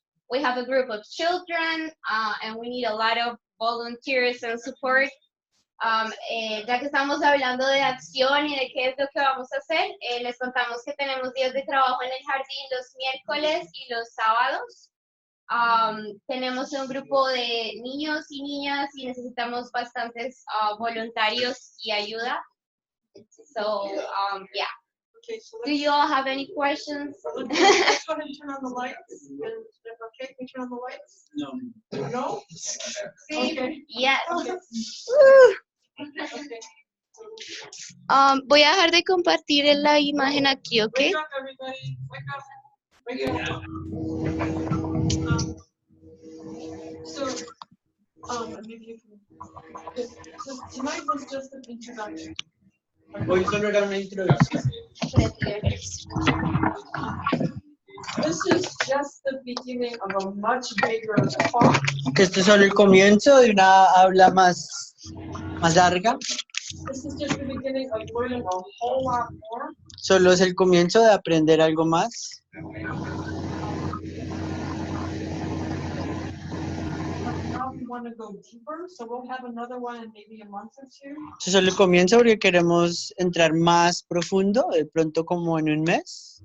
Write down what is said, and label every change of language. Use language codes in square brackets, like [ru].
[en] We have a group of children and we need a lot of volunteers and support. [es] Ya que estamos hablando de acción y de qué es lo que vamos a hacer, les contamos que tenemos días de trabajo en el jardín los miércoles y los sábados. Tenemos un grupo de niños y niñas y necesitamos bastantes voluntarios y ayuda. [en] So, yeah. Okay, so Do you all have any questions? let's go ahead and turn on the lights. Okay, can we turn on the lights? No. No? [es] Sí, [en] Okay. yes. Okay. [es] Voy a dejar de compartir la imagen aquí, ¿ok? [en] Wake up, everybody. Wake up. Wake up. Maybe you can. So tonight was just an introduction. [es] Hoy solo era una introducción. [en] This is just the beginning of a much bigger talk. [es] Que esto es solo el comienzo de una habla más larga. [en] This is just the beginning of learning a whole lot more. [es] Solo es el comienzo de aprender algo más. [en] Now we want to go deeper, so we'll have another one in maybe a month or two. [es] Esto es solo el comienzo porque queremos entrar más profundo, de pronto como en un mes.